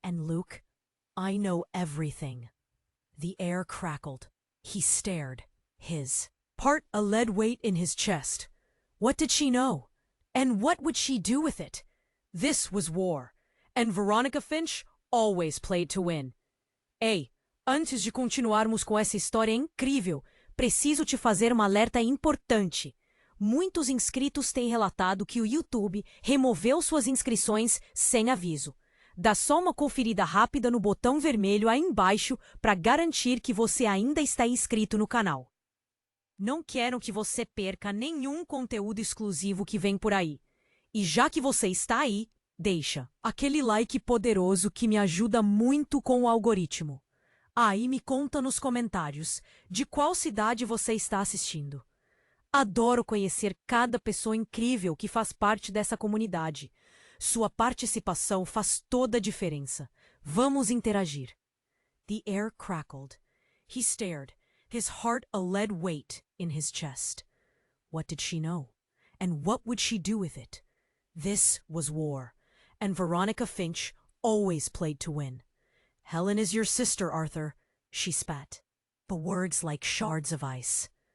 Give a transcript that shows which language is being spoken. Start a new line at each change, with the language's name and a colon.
English: "And Luke, I know everything." The air crackled. He stared. His part a lead weight in his chest. What did she know? And what would she do with it? This was war. And Veronica Finch always played to win.
Portuguese: "Ei, antes de continuarmos com essa história incrível, preciso te fazer uma alerta importante. Muitos inscritos têm relatado que o YouTube removeu suas inscrições sem aviso. Dá só uma conferida rápida no botão vermelho aí embaixo para garantir que você ainda está inscrito no canal. Não quero que você perca nenhum conteúdo exclusivo que vem por aí. E já que você está aí, deixa aquele like poderoso que me ajuda muito com o algoritmo. E me conta nos comentários de qual cidade você está assistindo. Adoro conhecer cada pessoa incrível que faz parte dessa comunidade. Sua participação faz toda a diferença. Vamos interagir.
English: The air crackled. He stared, his heart a lead weight in his chest. What did she know? And what would she do with it? This was war, and Veronica Finch always played to win. "Helen is your sister, Arthur," she spat, the words like shards of ice.